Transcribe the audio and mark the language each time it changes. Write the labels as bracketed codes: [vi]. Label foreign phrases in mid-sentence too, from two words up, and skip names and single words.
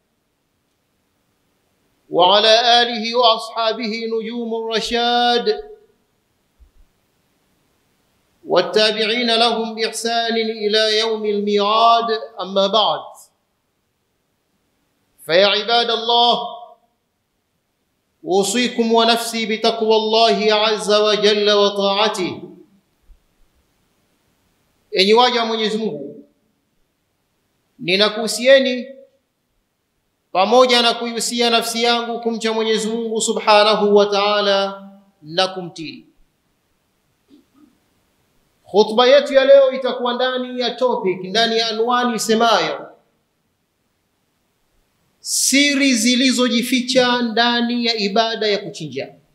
[ar] وعلى آله وأصحابه نجوم الرشاد والتابعين لهم بإحسان إلى يوم الميعاد. أما بعد، فيا عباد الله، أوصيكم ونفسي بتقوى الله عز وجل وطاعته. [sw] Enyi waja wa Mwenyezi Mungu, ninakuhusieni pamoja na kuihusia nafsi yangu kumcha Mwenyezi Mungu [ar] سبحانه وتعالى [sw] na kumtii. Khutba yetu ya leo itakuwa ndani ya topic, ndani ya anwani isemayo siri zilizojificha ndani ya ibada ya kuchinja.